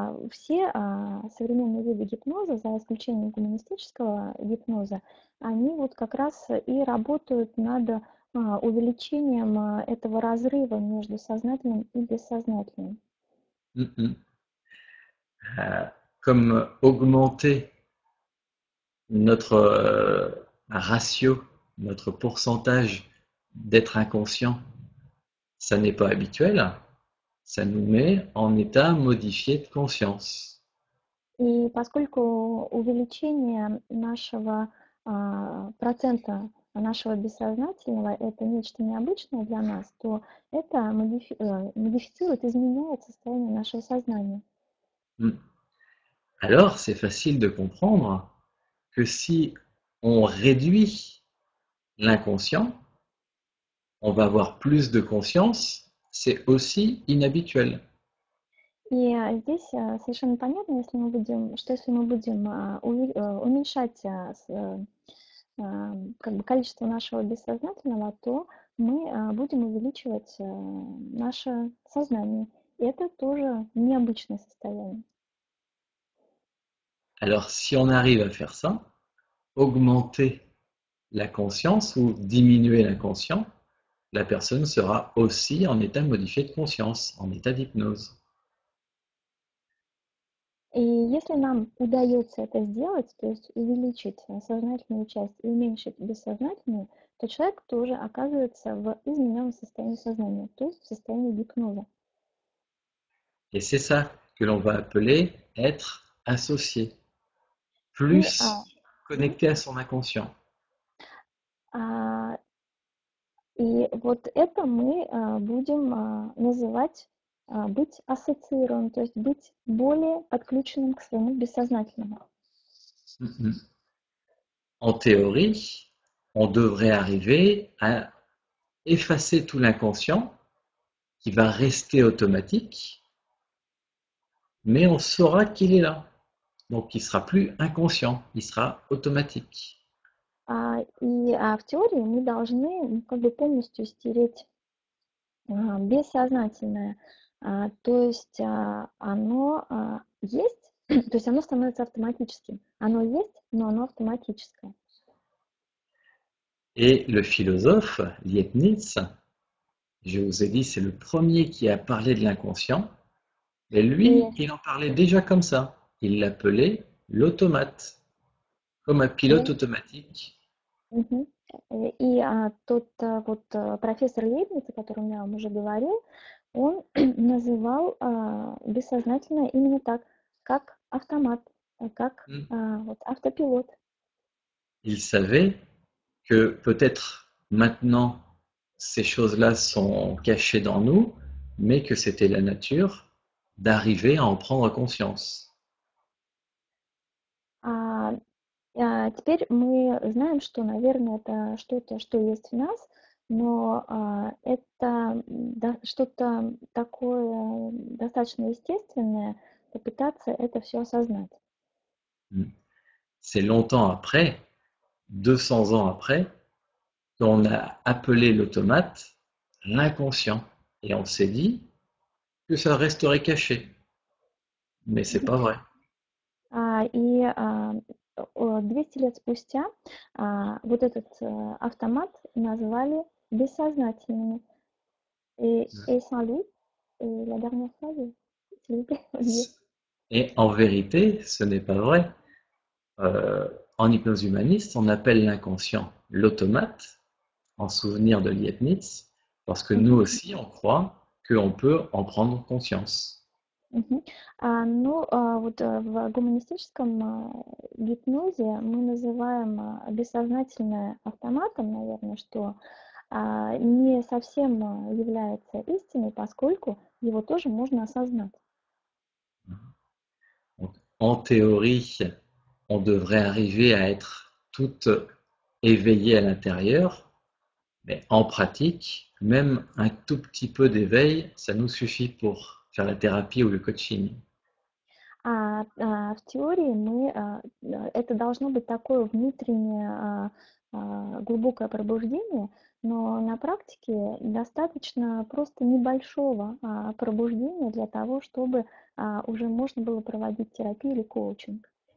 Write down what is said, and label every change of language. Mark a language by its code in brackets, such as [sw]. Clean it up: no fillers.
[ru] Все современные виды гипноза, за исключением гуманистического гипноза, они вот как раз и работают над увеличением этого разрыва между сознательным и бессознательным. [fr] Comme augmenter notre ratio, notre pourcentage d'être inconscient, ça n'est pas habituel, ça nous met en état modifié de conscience. [ru] И поскольку увеличение нашего процента нашего бессознательного это нечто необычное для нас, то это модифицирует, изменяет состояние нашего сознания. [fr] Alors, c'est facile de comprendre que si on réduit l'inconscient, on va avoir plus de conscience, c'est aussi inhabituel. [ru] И здесь совершенно понятно, если мы будем уменьшать как бы количество нашего бессознательного, то мы будем увеличивать наше сознание. И это тоже необычное состояние. [fr] Alors, si on arrive à faire ça, augmenter la conscience ou diminuer l'inconscient, la personne sera aussi en état modifié de conscience, en état d'hypnose. [ru] И если нам удается это сделать, то есть увеличить сознательную часть и уменьшить бессознательную, то человек тоже оказывается в измененном состоянии сознания, то есть в состоянии гипноза. [fr] Et c'est ça que l'on va appeler être associé, [ru] И, [fr] plus мгм. connecté à son inconscient. [ru] А, и вот это мы будем называть быть ассоциированным, то есть быть более подключенным к своему бессознательному. [fr] En théorie, on devrait arriver à effacer tout l'inconscient qui va rester automatique, mais on saura qu'il est là. Donc il sera plus inconscient, il sera automatique. [ru] В теории мы должны как бы полностью стереть бессознательное. То есть оно есть, то есть оно становится автоматическим. Оно есть, но оно автоматическое. [fr] Et le philosophe Leibniz, je vous ai dit, c'est le premier qui a parlé de l'inconscient. Et [ru] И, [fr] lui, il en parlait déjà comme ça. Il l'appelait l'automate, comme un pilote [ru] и, [fr] automatique. мгм. [ru] Тот профессор Лейбниц, о котором я вам уже говорил, он называл бессознательное именно так, как автомат, как вот автопилот. [fr] Il savait que peut-être maintenant ces choses-là sont cachées dans nous, mais que c'était la nature d'arriver à en prendre conscience. [ru] А, Теперь мы знаем, что, наверное, это что-то, что есть в нас, но это что-то такое достаточно естественное, попытаться это все осознать. [fr] C'est longtemps après, 200 ans après, qu'on a appelé l'automate l'inconscient. Et on s'est dit que ça resterait caché. Mais c'est pas vrai. [ru] И 200 лет спустя вот этот автомат назвали бессознательными. [fr] Et sans lui, et la dernière phrase, s'il vous plaît, Olivier. Et en vérité, ce n'est pas vrai. Euh, En hypnose humaniste, on appelle l'inconscient l'automate, en souvenir de Leibniz, parce que nous Мгм, aussi, on croit qu'on peut en prendre conscience. мгм. [ru] В гуманистическом гипнозе мы называем бессознательное автоматом, наверное, что не совсем является истиной, поскольку его тоже можно осознать. [fr] Donc, en théorie, on devrait arriver à être tout éveillé à l'intérieur, mais en pratique, même un tout petit peu d'éveil, ça nous suffit pour faire la thérapie ou le coaching. [ru] В теории это должно быть такое внутреннее глубокое пробуждение, но на практике достаточно просто небольшого пробуждения для того, чтобы уже можно было проводить терапию или коучинг.